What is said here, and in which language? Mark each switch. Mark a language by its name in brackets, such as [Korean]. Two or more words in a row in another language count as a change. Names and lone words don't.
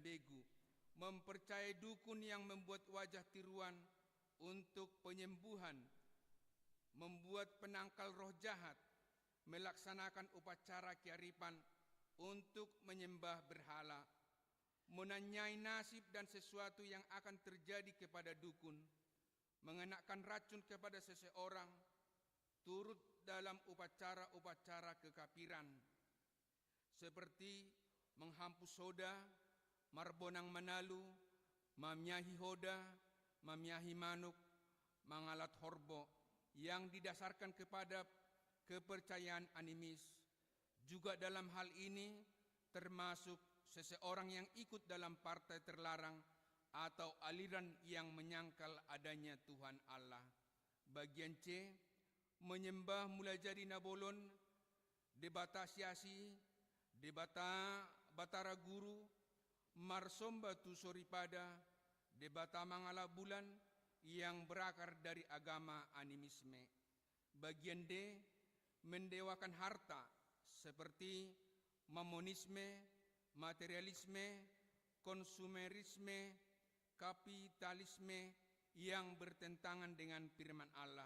[Indonesian] begu, mempercayai dukun yang membuat wajah tiruan untuk penyembuhan, membuat penangkal roh jahat, melaksanakan upacara kearifan untuk menyembah berhala, menanyai nasib dan sesuatu yang akan terjadi kepada dukun, mengenakan racun kepada seseorang, turut dalam upacara-upacara kekafiran, [Batak Toba] seperti menghampus soda, marbonang manalu, mamyahi hoda, mamyahi manuk, mangalat horbo, [Indonesian] yang didasarkan kepada kepercayaan animis. Juga dalam hal ini termasuk seseorang yang ikut dalam partai terlarang atau aliran yang menyangkal adanya Tuhan Allah. Bagian C, menyembah mulai jadi Nabolon, Debata Siasi, Debata Batara Guru, [Batak Toba] Marsomba Tusoripada, [Indonesian] Debata Mangala Bulan, yang berakar dari agama animisme. Bagian D, mendewakan harta seperti mamonisme, materialisme, konsumerisme, kapitalisme yang bertentangan dengan firman Allah.